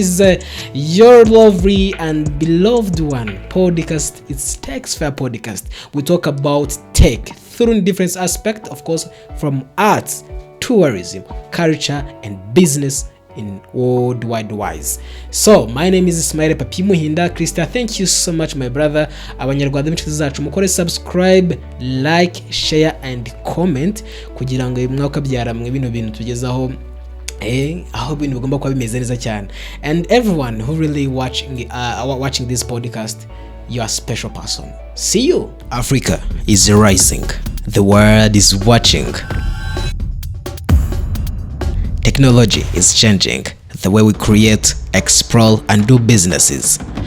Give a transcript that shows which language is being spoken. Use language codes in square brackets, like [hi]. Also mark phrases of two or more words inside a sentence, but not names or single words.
[en] This is your lovely and beloved one podcast. It's Techsphere Podcast. We talk about tech through different aspects, of course, from arts, tourism, culture, and business in worldwide wise. So my name is Ismail Papi Muhinda Krista. Thank you so much, my brother. [rw] Abanyarwanda b'inshuti zacu mukore subscribe, [en] like, share and comment [rw] kugira ngo mwaka byaramwe bino bintu tugezaho aho ibintu bigomba kuba bimeze neza cyane. [en] And everyone who really watching this podcast, you are a special person. See you. Africa is rising. The world is watching. Technology is changing the way we create, explore, and do businesses.